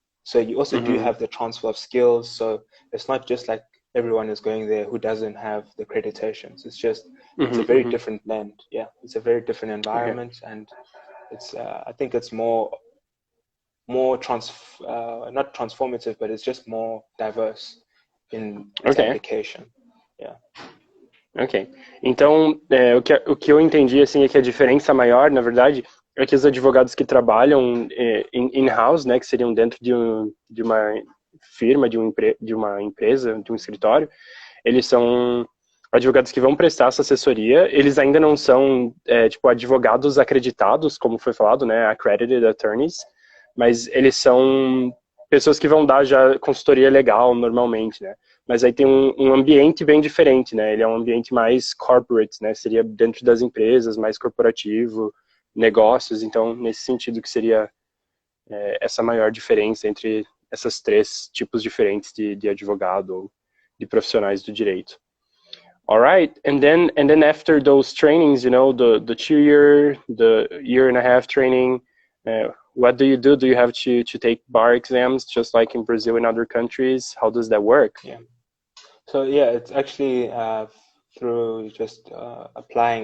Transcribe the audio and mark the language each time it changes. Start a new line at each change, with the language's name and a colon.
English: So you also do have the transfer of skills. So it's not just like everyone is going there who doesn't have the accreditations. It's just, it's a very different blend. Yeah, it's a very different environment. Okay. And it's, I think it's more not transformative, but it's just more diverse in its application. Yeah.
Portuguese: Ok. Então, o que eu entendi, assim, é que a diferença maior, na verdade, é que os advogados que trabalham in-house, né, que seriam dentro de uma firma, de uma empresa, de um escritório, eles são advogados que vão prestar essa assessoria. Eles ainda não são, tipo, advogados acreditados, como foi falado, né, accredited attorneys, mas eles são pessoas que vão dar já consultoria legal, normalmente, né. Mas aí tem um ambiente bem diferente, né, ele é um ambiente mais corporate, né, seria dentro das empresas, mais corporativo, negócios, então, nesse sentido que seria essa maior diferença entre essas três tipos diferentes de advogado ou de profissionais do direito.
English: All right, and then after those trainings, you know, the 2-year, the 1.5-year training, what do you do? Do you have to take bar exams just like in Brazil and other countries? How does that work? Yeah. So yeah, it's actually through just applying.